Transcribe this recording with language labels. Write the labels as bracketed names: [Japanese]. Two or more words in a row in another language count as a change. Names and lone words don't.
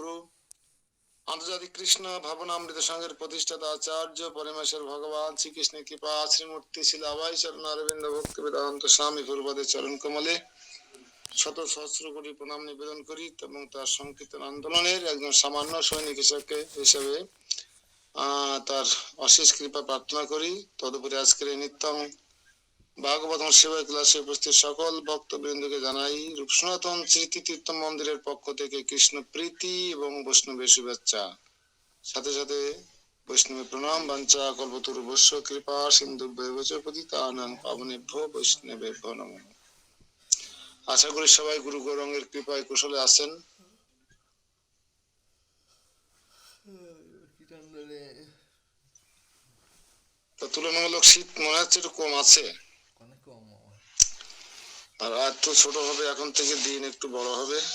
[Bangla] তদুপরি পরম গুরু আন্তর্জাতিক কৃষ্ণ ভাবনামৃত সংঘের প্রতিষ্ঠাতা আচার্য পরমেশ্বর ভগবান শ্রীকৃষ্ণের কৃপা শ্রীমূর্তি শিল আবাই চরণ অরবিন্দ ভক্তি বেদান্ত স্বামী পূর্বদের চরণ কমলে শত সহস্র কোটি প্রণাম নিবেদন করি এবং তার সংকীর্তন আন্দোলনের একজন সামান্য সৈনিক হিসেবে তার অশেষ কৃপা প্রার্থনা করি। তদুপরি আজকের এই নিত্যং ভাগবত সেবা ক্লাসে উপস্থিত সকল ভক্তবৃন্দকে জানাই রূপ সনাতন স্মৃতি তীর্থ মন্দিরের পক্ষ থেকে কৃষ্ণ প্রীতি এবং বৈষ্ণবের শুভেচ্ছা, সাথে সাথে বৈষ্ণবের প্রণাম। [Sanskrit] বাঞ্ছা কল্পতরুভ্যশ্চ কৃপা সিন্ধুভ্যেব পতিতানাং পাবনেভ্যো বৈষ্ণবেভ্যো নমঃ। [Bangla] আশা করি সবাই গুরু গৌরাঙ্গের কৃপায় কুশলে আছেন। তো তুলনামূলক শীত মনে হচ্ছে একটু কম আছে, আর একটু ছোট হবে, এখন থেকে দিন একটু বড় হবে।